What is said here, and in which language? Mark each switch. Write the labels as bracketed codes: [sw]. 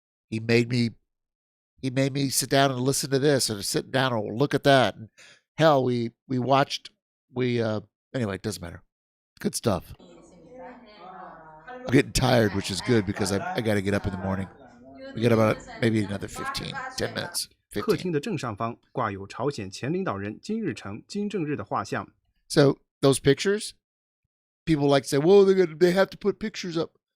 [en] He made me sit down and listen to this, or sit down and look at that. And hell, we watched. Anyway, it doesn't matter. Good stuff. I'm getting tired, which is good because I got to get up in the morning. We got about maybe another 10 minutes. 15. [zh] 客厅的正上方挂有朝鲜前领导人金日成、金正日的画像。 [en] So those pictures, people like to say, "Whoa, they have to put pictures up."